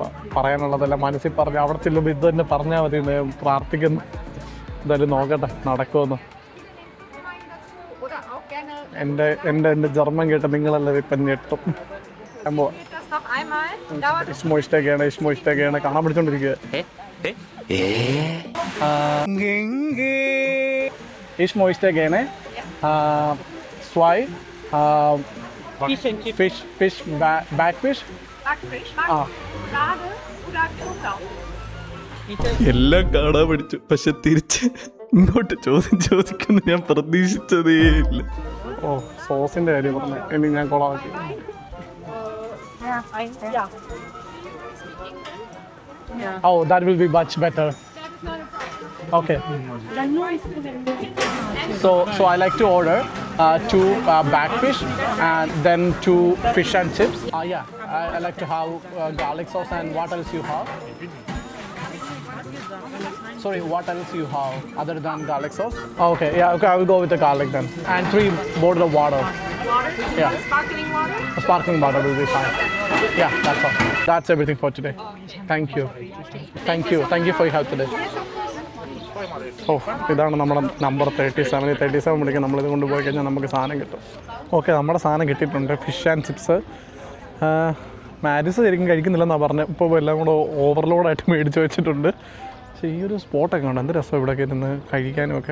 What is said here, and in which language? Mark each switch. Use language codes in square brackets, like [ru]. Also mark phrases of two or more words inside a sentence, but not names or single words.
[ml] പറയാനുള്ളതെല്ലാം മനസ്സിൽ പറഞ്ഞ് അവിടെ ചെല്ലുമ്പോൾ ഇത് തന്നെ പറഞ്ഞാൽ മതി. പ്രാർത്ഥിക്കുന്നു. എന്തായാലും നോക്കട്ടെ നടക്കുമെന്ന്. എൻ്റെ ജർമ്മൻ കേട്ട് നിങ്ങളെല്ലാം ഇപ്പം ഞെട്ടും. ഇഷ്ടമൊക്കെയാണ് കാണാൻ പഠിച്ചോണ്ടിരിക്കുക. [de] Ich möchte gerne zwei Fisch, Backfisch. [ml] എല്ലാം കാണാൻ പഠിച്ചു. പക്ഷെ തിരിച്ച് ഇങ്ങോട്ട് ചോദിക്കുന്നു ഞാൻ പ്രതീക്ഷിച്ചതേ ഇല്ല. ഓ സോസിൻ്റെ കാര്യം പറഞ്ഞു. ഇനി ഞാൻ കൊളാക്കി. [en] Oh, that will be much better. Okay. So I like to order 2 backfish and then 2 fish and chips. Yeah, I like to have garlic sauce, and what else you have? Sorry, what else you have other than garlic sauce? Okay, yeah, okay, I will go with the garlic then. And 3 bottle of water. Water? Yeah. Sparkling water? Sparkling water will be fine. Yeah, that's all. That's everything for today. Thank you. Thank you for your help today. [ml] ഓ, ഇതാണ് നമ്മുടെ നമ്പർ 37 വിളിക്കുക. നമ്മളിത് കൊണ്ടുപോയി കഴിഞ്ഞാൽ നമുക്ക് സാധനം കിട്ടും. ഓക്കെ, നമ്മുടെ സാധനം കിട്ടിയിട്ടുണ്ട്. [en] fish and chips. [ml] മാരിസ് ശരിക്കും കഴിക്കുന്നില്ലെന്നാണ് പറഞ്ഞത്. ഇപ്പോൾ എല്ലാം കൂടെ ഓവർലോഡായിട്ട് മേടിച്ച് വെച്ചിട്ടുണ്ട്. പക്ഷേ ഈ ഒരു സ്പോട്ടൊക്കെ ഉണ്ട്, എന്ത് രസം ഇവിടെയൊക്കെ ഇരുന്ന് കഴിക്കാനും ഒക്കെ.